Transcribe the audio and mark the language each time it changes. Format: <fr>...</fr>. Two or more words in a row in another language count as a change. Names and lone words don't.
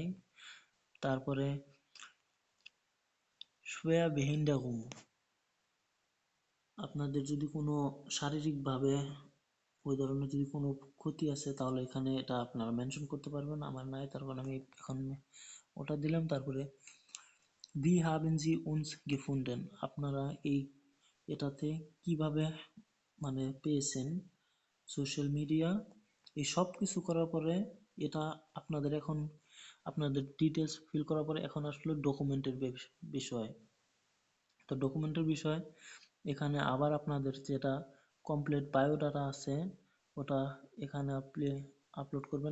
<bn>তারপরে Schwerbehinderung, আপনাদের যদি কোনো শারীরিকভাবে ওই ধরনের যদি কোনো ক্ষতি আছে তাহলে এখানে এটা আপনারা মেনশন করতে পারবেন, আমার নাই, তার কারণে আমি এখন ওটা দিলাম।</bn> <de>তারপরে Wie haben Sie uns gefunden,</de> <bn>আপনারা এটাতে কিভাবে মানে পেয়েছেন,</bn> <en>social media.</en> <bn>এই সব কিছু করার পরে এটা আপনাদের এখন আপনাদের</bn> <en>details fill</en> <bn>করার পরে এখন আসলে ডকুমেন্টের বিষয়। তো ডকুমেন্টের বিষয় এখানে আবার আপনাদের যেটা</bn> <en>complete biodata</en> <bn>আছে ওটা এখানে আপনি আপলোড করবেন।</bn>